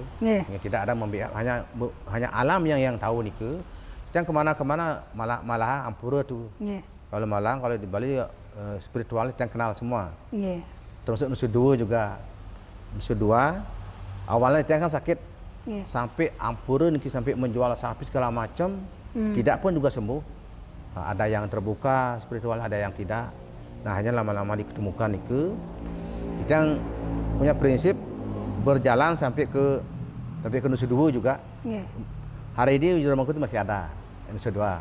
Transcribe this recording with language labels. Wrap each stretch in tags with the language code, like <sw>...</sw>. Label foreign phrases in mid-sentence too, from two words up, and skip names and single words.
<id>Tidak ada membackup hanya alam yang tahu niku. Titiang kemana-kemana malah ampura tuh. Kalau Malang kalau di Bali spiritual Titiang kenal semua. Termasuk Nusa Dua juga. Nusa Dua awalnya Titiang kan sakit sampai ampura niki sampai menjual sapi segala macam, tidak pun juga sembuh. Ada yang terbuka spiritual, ada yang tidak. Nah, hanya lama-lama diketemukan niki. Kita punya prinsip berjalan sampai ke Nusa Dua juga. Hari ini Juru Mangku itu masih ada Nusa Dua.</id>